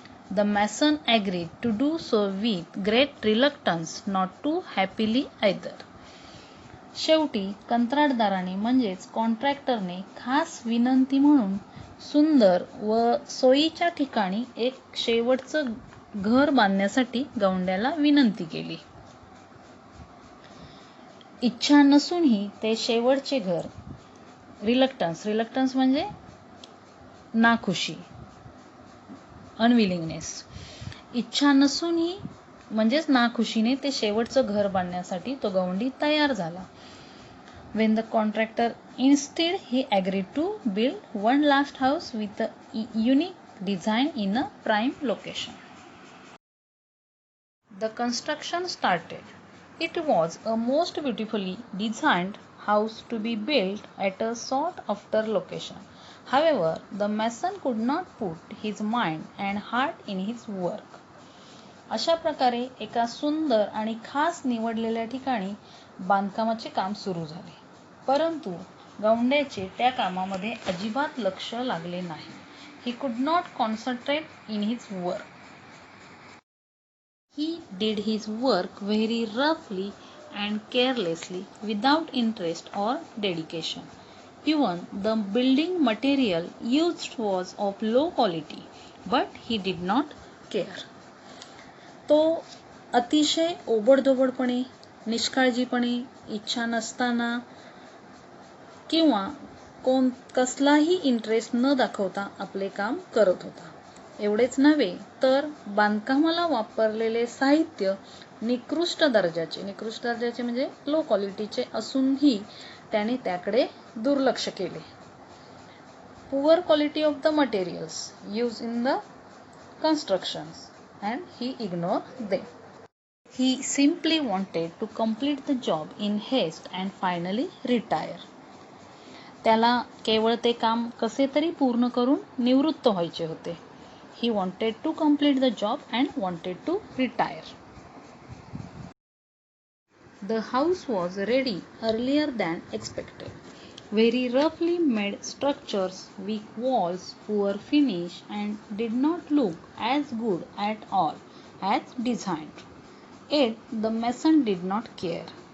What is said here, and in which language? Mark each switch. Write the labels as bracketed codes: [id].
[en] The mason agreed to do so with great reluctance, not too happily either. [mr] शेवटी कंत्राटदाराने म्हणजेच कॉन्ट्रॅक्टरने खास विनंती म्हणून सुंदर व सोयीच्या ठिकाणी एक शेवटचं घर बांधण्यासाठी गवंड्याला विनंती केली. इच्छा नसूनही ते शेवटचे घर, रिलक्टन्स म्हणजे नाखुशी, अनविलिंगनेस. इच्छा नसूनही म्हणजेच नाखुशीने ते शेवटचं घर बांधण्यासाठी तो गवंडी तयार झाला. [en] When the contractor instead he agreed to build one last house with a unique design in a prime location. The construction started. It was a most beautifully designed house to be built at a sought after location. However, the mason could not put his mind and heart in his work. [mr] अशा प्रकारे एका सुंदर आणि खास निवडलेल्या ठिकाणी बांधकामाचे काम सुरू झाले, परंतु गवंड्याचे त्या कामामध्ये अजिबात लक्ष लागले नाही. [en] He could not concentrate in his work. He did his work very roughly and carelessly, without interest or dedication. Even the building material used was of low quality, but he did not care. [mr] तो अतिशय ओबडधोबडपणे, निष्काळजीपणे, इच्छा नसताना किंवा कसलाही interest न दाखवता आपले काम करत होता. एवढेच नव्हे तर बांधकामाला वापरलेले साहित्य निकृष्ट दर्जाचे म्हणजे लो क्वालिटीचे असूनही त्याने त्याकडे दुर्लक्ष केले. [en] Poor quality of the materials use in the constructions and he ignored them. He simply wanted to complete the job in haste and finally retire. [mr] त्याला केवळ ते काम कसे तरी पूर्ण करून निवृत्त व्हायचे होते. [en] He wanted to complete the job and wanted to retire. The house was ready earlier than expected. Very roughly made structures, weak walls, poor finish, and did not look as good at all as designed. Yet the mason did not care.